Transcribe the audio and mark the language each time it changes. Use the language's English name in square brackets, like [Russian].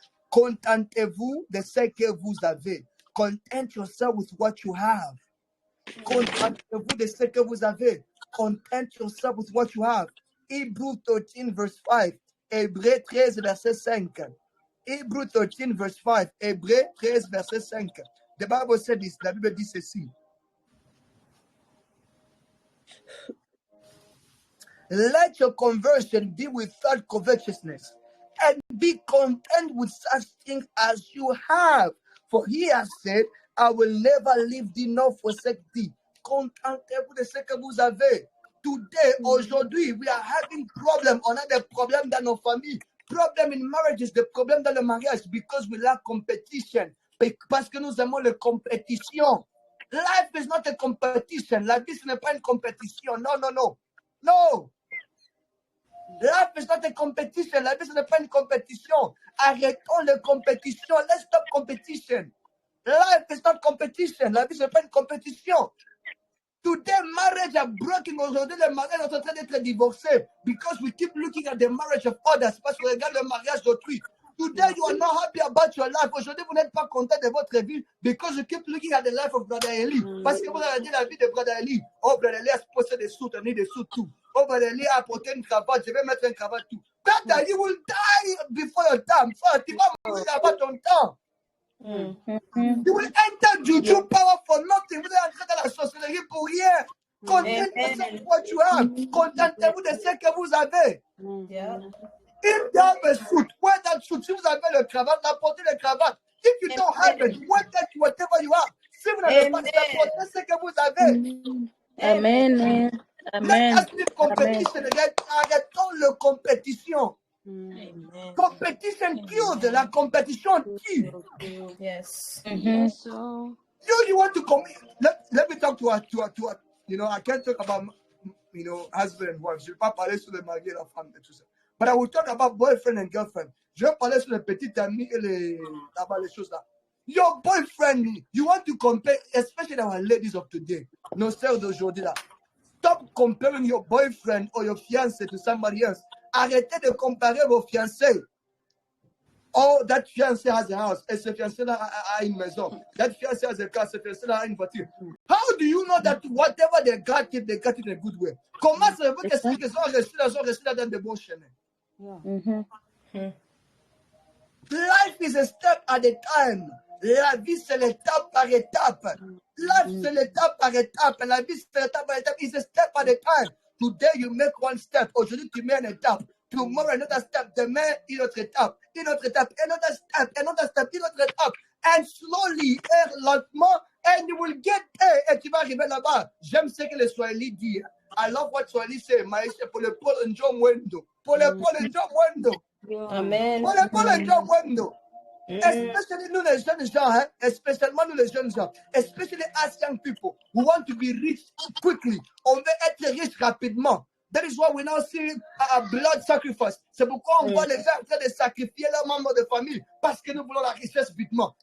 [French] Contentez-vous de ce que vous avez. [English] Content yourself with what you have. [French] Contentez-vous de ce que vous avez. [English] Content yourself with what you have. Hebrews 13 verse 5. [French] Hébreux 13 verset 5. [English] Hebrews 13 verse 5. [French] Hébreux 13 verset 5. [English] The Bible said this. [French] La Bible dit ceci. [English] Let your conversion be without covetousness, and be content with such things as you have. For he has said, I will never leave thee nor forsake thee. [French] Contentez-vous de ce que vous avez. [English] Today, [French] aujourd'hui, [English] we are having problems. [French] On a des problèmes dans nos familles. [English] Problem in marriages, [French] des problèmes dans le mariage, [English] because we lack competition. [French] Parce que nous aimons la compétition. [English] Life is not a competition. [French] La vie, ce n'est pas une compétition. Non, non, non. [English] No. Life is not a competition. [French] La vie, ce n'est pas une compétition. Arrêtons la compétition. [English] Let's stop competition. Life is not competition. [French] La vie, ce n'est pas une compétition. [English] Today, marriage are broken. [French] Aujourd'hui, les mariages sont en train d'être divorcés. [English] Because we keep looking at the marriage of others. [French] Parce qu'on regarde le mariage d'autrui. [English] Today, you are not happy about your life. [French] Aujourd'hui, vous n'êtes pas content de votre vie. [English] Because you keep looking at the life of Brother Eli. [French] Parce que vous regardez la vie de Brother Eli. Oh, Brother Eli a posé des sous, tenir des sous, tout. Oh, Brother Eli a apporté une cravate. Je vais mettre une cravate, tout. [English] Brother, you will die before your time. [French] So, tu vas mourir avant ton temps. [English] You will enter juju power for nothing. [French] Vous allez entrer dans la sorcellerie pour rien. Contentez-vous de [English] what you have. [French] Contentez-vous de ce que vous avez. [English] If you have a suit, wear that suit. [French] Si vous avez le cravate, apportez le cravate. [English] If you don't have it, wear that whatever you have. [French] Si vous n'avez pas ça, apportez ce que vous avez. Amen. [English] Let us live competition. [French] Arrêtons la compétition. [English] Competition kills. [French] La competition tue. [English] Yes. You want to compete. Let me talk to a, you know, I can't talk about, you know, husband and wife. [French] Je ne vais pas parler sur le mari et la femme et tout ça. [English] But I will talk about boyfriend and girlfriend. [French] Je vais parler sur les petits amis et les choses là. [English] Your boyfriend, you want to compare, especially our ladies of today, [French] nos sœurs d'aujourd'hui là. [English] Stop comparing your boyfriend or your fiancé to somebody else. [French] Arrêtez de comparer vos fiancés. [English] Oh, that fiancé has a house. [French] Et ce fiancé-là a une maison. [English] That fiancé has a car. [French] Ce fiancé-là a une voiture. [English] How do you know that whatever they got it in a good way? [French] Comment savez-vous que ceux qui sont restés là dans de bons chemins? [English] Life is a step at a time. [French] La vie, c'est l'étape par étape. Life, c'est l'étape par étape. La vie, c'est l'étape par étape. [English] It's a step at a time. Today, you make one step. [French] Aujourd'hui, tu mets une étape. [English] Tomorrow, another step. [French] Demain, une autre étape. Une autre étape. [English] Another step. Another step. [French] Une autre étape. [English] And slowly, [French] lentement, [English] and you will get there. [French] Et tu vas arriver là-bas. J'aime ce que le Swahili dit. [English] I love what Swahili say. [French] Maisha, pour le Paul Njo Mwendo. Pour le Paul Njo Mwendo. Amen. Pour le Paul Njo Mwendo. [English] Especially [French] nous les jeunes gens, hein? [English] Especially [French] nous les jeunes gens, [English] especially as young people who want to be rich quickly. [French] On veut être riche rapidement. [English] That is why we now see a blood sacrifice. [French] C'est pourquoi on voit les gens en train de sacrifier leurs membres de famille parce que nous voulons la richesse vitement.